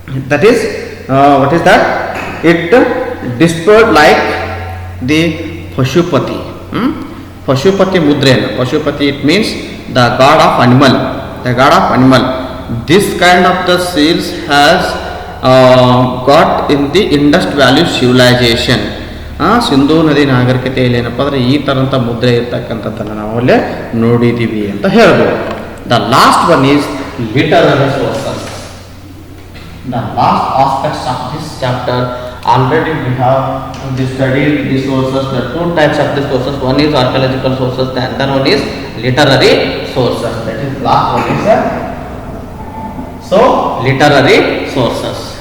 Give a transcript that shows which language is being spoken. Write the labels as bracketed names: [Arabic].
[English] That is what is that? It discovered like the Pashupati. Pashupati Mudrena. Pashupati it means the god of animal. The god of animal. This kind of the seals has got in the Indus Valley civilization. [Kannada] Sindhu ನದಿ ನಾಗರಿಕತೆಯಲ್ಲಿ ಏನಪ್ಪ ಅಂದರೆ ಈ ಥರಂಥ ಮುದ್ರೆ ಇರ್ತಕ್ಕಂಥದ್ದನ್ನು ನಾವು ಅಲ್ಲೇ ನೋಡಿದ್ದೀವಿ ಅಂತ ಹೇಳ್ಬೋದು. [English] The last one is literary sources. The last aspects of this chapter already we have studied the sources. The two types of the sources, one is archaeological sources, the other one is literary sources. That is last one is so literary sources.